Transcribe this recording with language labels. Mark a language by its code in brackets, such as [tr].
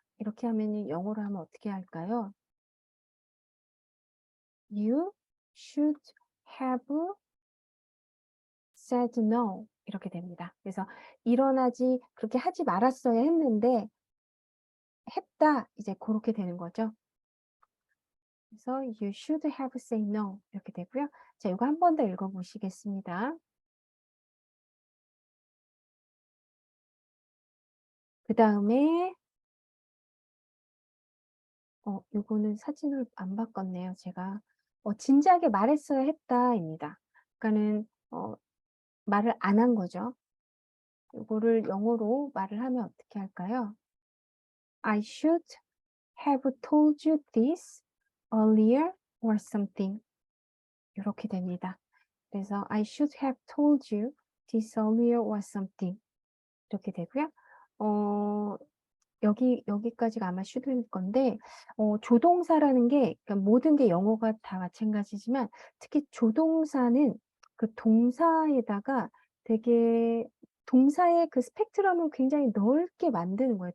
[ko] 이렇게 하면은 영어로 하면 어떻게 할까요? [en] "You should have said no." [ko] 이렇게 됩니다. 그래서 일어나지 그렇게 하지 말았어야 했는데 했다. 이제 고렇게 되는 거죠. 그래서 [en] "You should have said no." [ko] 이렇게 되고요. 자 요거 한 번 더 읽어 보시겠습니다. 그다음에 요거는 사진을 안 바꿨네요, 제가. "진지하게 말했어야 했다."입니다. 그러니까는 말을 안 한 거죠. 요거를 영어로 말을 하면 어떻게 할까요? [en] "I should have told you this earlier or something." [ko] 요렇게 됩니다. 그래서 [en] "I should have told you this earlier or something." [ko] 이렇게 되고요. 어 여기까지가 아마 should일 건데 조동사라는 게 그러니까 모든 게 영어가 다 마찬가지지만 특히 조동사는 그 동사에다가 되게 동사의 그 스펙트럼을 굉장히 넓게 만드는 거예요.